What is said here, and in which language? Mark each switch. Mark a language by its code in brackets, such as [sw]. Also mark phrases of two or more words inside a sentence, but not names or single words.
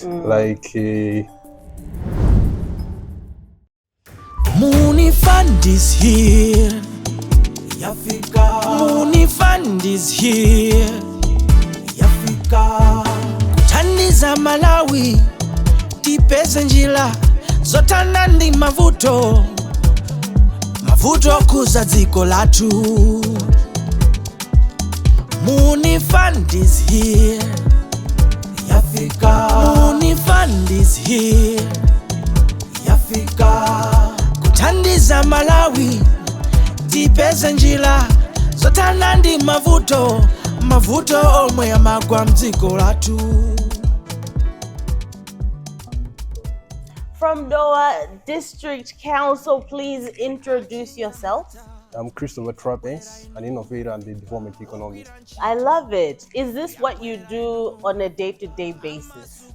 [en] Like Muuni Fund is here. Yafika. Muuni Fund is here. [ny] Yafika. Kuthandiza Malawi, tipeze njira zotana ndi mavuto kuza dziko lathu. [en] Muuni Fund is here. Yafika. Muuni Fund is here. [ny] Yafika. Kuthandiza Malawi, tipeze njira zotana ndi mavuto mavuto omwe amagwa mdziko lathu. [en] From Doha District Council, please introduce yourself. I'm Christopher Trappings, an innovator and the development economist. I love it. Is this what you do on a day-to-day basis?